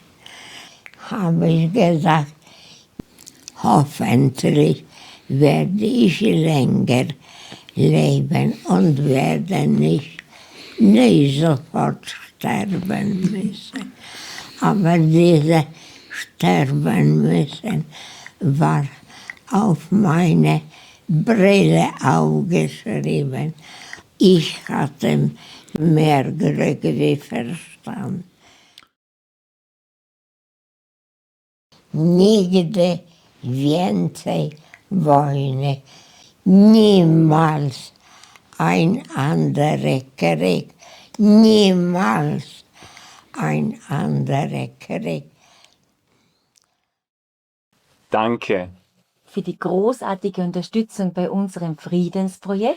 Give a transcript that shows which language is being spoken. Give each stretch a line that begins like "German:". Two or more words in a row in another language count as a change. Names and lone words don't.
German: Habe ich gesagt, hoffentlich werde ich länger leben und werde nicht sofort sterben müssen. Aber dieses Sterben müssen war auf meine Brille aufgeschrieben. Ich hatte mehr Glück wie Verstand.
Polish: Nigdy więcej wojny,
German: niemals ein anderer Krieg, niemals ein anderer Krieg. Danke. Für die großartige Unterstützung bei unserem Friedensprojekt.